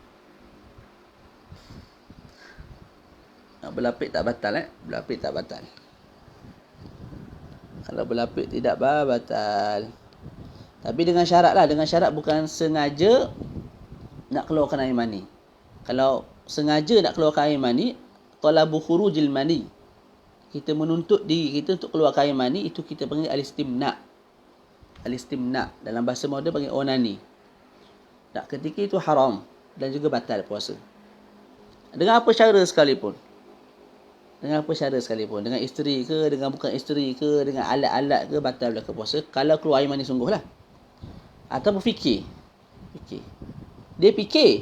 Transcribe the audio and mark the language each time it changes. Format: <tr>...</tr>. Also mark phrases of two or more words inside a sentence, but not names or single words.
<ms>Berlapik tak batal Berlapik tak batal. Kalau berlapik tidak batal. Tapi dengan syarat lah. Dengan syarat bukan sengaja nak keluarkan air mani. Kalau sengaja nak keluarkan air mani,</ms> <ar>talabu khurujil mani.</ar> <ms>Kita menuntut diri kita untuk keluarkan air mani, itu kita panggil al-istimna'. Al-istimna'. Dalam bahasa moden panggil onani. Tak, ketika itu haram dan juga batal puasa. Dengan apa cara sekalipun. Dengan apa cara sekalipun. Dengan isteri ke, dengan bukan isteri ke, dengan alat-alat ke, batal berlaku puasa. Kalau keluar air mani sungguh lah. Atau berfikir. Dia fikir.</ms>